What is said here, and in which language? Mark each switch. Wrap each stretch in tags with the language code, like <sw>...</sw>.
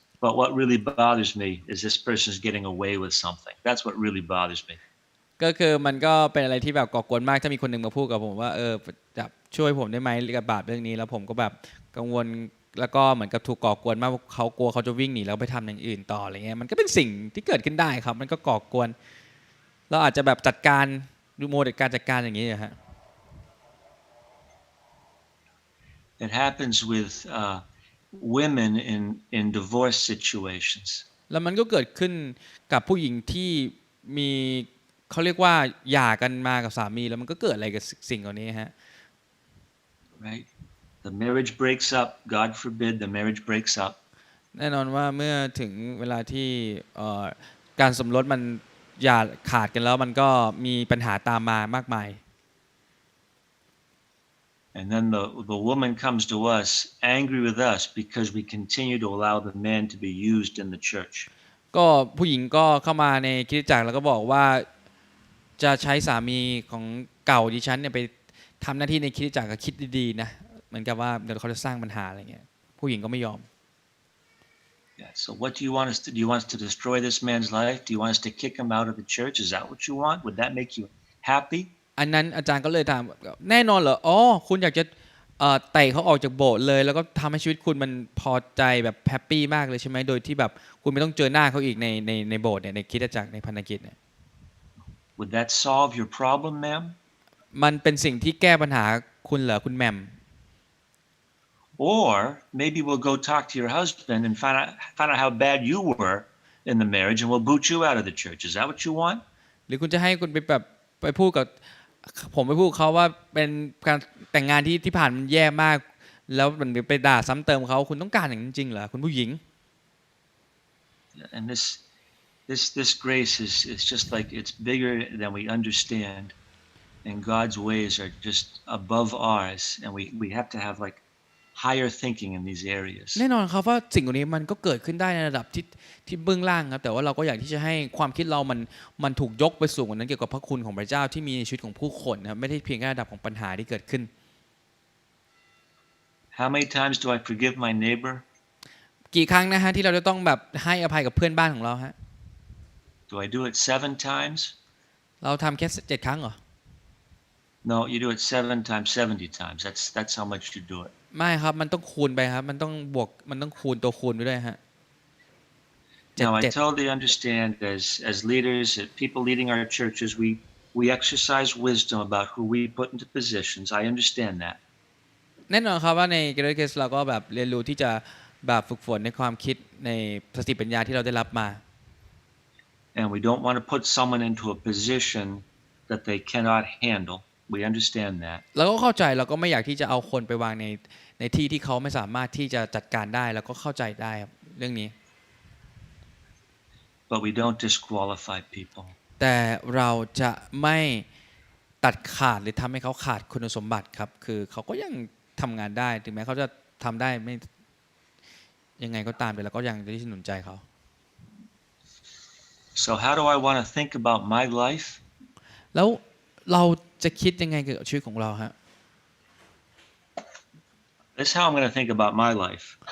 <en>But what really bothers me is this person's getting away with something. That's what really bothers me.</en> <th>ก็คือมันก็เป็นอะไรที่แบบก่อกวนมากถ้ามีคนหนึ่งมาพูดกับผมว่าจะช่วยผมได้ไหมกับบาปเรื่องนี้แล้วผมก็แบบกังวลแล้วก็เหมือนกับถูกก่อกวนมากเขากลัวเขาจะวิ่งหนีแล้วไปทำอย่างอื่นต่ออะไรเงี้ยมันก็เป็นสิ่งที่เกิดขึ้นได้ครับมันก็ก่อกวนเราอาจจะแบบจัดการดูโมเดลการจัดการอย่างนี้ฮะ</th> <en>It happens with women in divorce situations.</en> <th>แล้วมันก็เกิดขึ้นกับผู้หญิงที่มีเขาเรียกว่าหย่ากันมากับสามีแล้วมันก็เกิดอะไรกับสิ่งเหล่านี้ฮะ</th> <en>Right? The marriage breaks up. God forbid the marriage breaks up.</en> <th>แน่นอนว่าเมื่อถึงเวลาที่การสมรสมันอย่าขาดกันแล้วมันก็มีปัญหาตามมามากมาย</th> <en>And then the woman comes to us angry with us because we continue to allow the man to be used in the church.</en> <th>ก็ผู้หญิงก็เข้ามาในคริสตจักรแล้วก็บอกว่าจะใช้สามีของเก่าดิฉันเนี่ยไปทำหน้าที่ในคริสตจักรก็คิดดีๆนะเหมือนกับว่าเดี๋ยวเขาจะสร้างปัญหาอะไรเงี้ยผู้หญิงก็ไม่ยอม</th> <en>Yeah, so what do you want us to do? You want us to destroy this man's life? Do you want us to kick him out of the church? Is that what you want? Would that make you happy?</en> <th>อันนั้นอาจารย์ก็เลยถามแน่นอนเหรออ๋อคุณอยากจะเตะเขาออกจากโบสถ์เลยแล้วก็ทำให้ชีวิตคุณมันพอใจแบบแฮปปี้มากเลยใช่ไหมโดยที่แบบคุณไม่ต้องเจอหน้าเขาอีกในโบสถ์เนี่ยในคริสตจักรในพันธกิจเนี่ย</th> <en>Would that solve your problem, ma'am?</en> <th>มันเป็นสิ่งที่แก้ปัญหาคุณเหรอคุณแหม่ม</th> <en>Or maybe we'll go talk to your husband and find out how bad you were in the marriage and we'll boot you out of the church. Is that what you want?</en> <th>หรือคุณจะให้คุณไปแบบไปพูดกับผมไปพูดเขาว่าเป็นการแต่งงานที่ผ่านมันแย่มากแล้วมันไปด่าซ้ำเติมเขาคุณต้องการอย่างนั้นจริงเหรอคุณผู้หญิง</th> <en>And this grace is just like it's bigger than we understand, and God's ways are just above ours, and we have to have like higher thinking in these areas.</en> <th>แน่นอนครับว่าสิ่งเหล่านี้มันก็เกิดขึ้นได้ในระดับที่เบื้องล่างครับแต่ว่าเราก็อยากที่จะให้ความคิดเรามันถูกยกไปสูงกว่านั้นเกี่ยวกับพระคุณของพระเจ้าที่มีในชีวิตของผู้คนนะครับไม่ได้เพียงแค่ระดับของปัญหาที่เกิดขึ้น</th> <en>How many times do I forgive my neighbor?</en> <th>กี่ครั้งนะฮะที่เราจะต้องแบบให้อภัยกับเพื่อนบ้านของเราฮะ</th> <en>Do I do it 7 times?</en> <th>เราทำแค่7 ครั้งเหรอ</th> <en>No, you do it 7 times, 70 times. That's how much you do it.</en> <th>ไม่ครับมันต้องคูณไปครับมันต้องบวกมันต้องคูณตัวคูณไปด้วยฮะ</th> <en>Now, I totally understand as leaders, as people leading our churches, we exercise wisdom about who we put into positions. I understand that.</en> <th>แน่นอนครับว่าในเกเรเคสเราก็แบบเรียนรู้ที่จะแบบฝึกฝนในความคิดในสติปัญญาที่เราได้รับมา</th> <en>And we don't want to put someone into a position that they cannot handle. We understand that.</en> <th>เราก็เข้าใจเราก็ไม่อยากที่จะเอาคนไปวางในที่ที่เขาไม่สามารถที่จะจัดการได้แล้วก็เข้าใจได้ครับ เรื่องนี้</th> <en>but we don't disqualify people.</en> <th>แต่เราจะไม่ตัดขาดหรือทำให้เขาขาดคุณสมบัติครับคือเขาก็ยังทำงานได้ถึงแม้เขาจะทำได้ไม่ยังไงก็ตามแต่เราก็ยังจะที่หนุนใจเขา</th> <en>So how do I want to think about my life?</en> <th>แล้วเราจะคิดยังไงเกี่ยวกับชีวิตของเราฮะ</th> <en>This is how I'm going to think about my life.</en>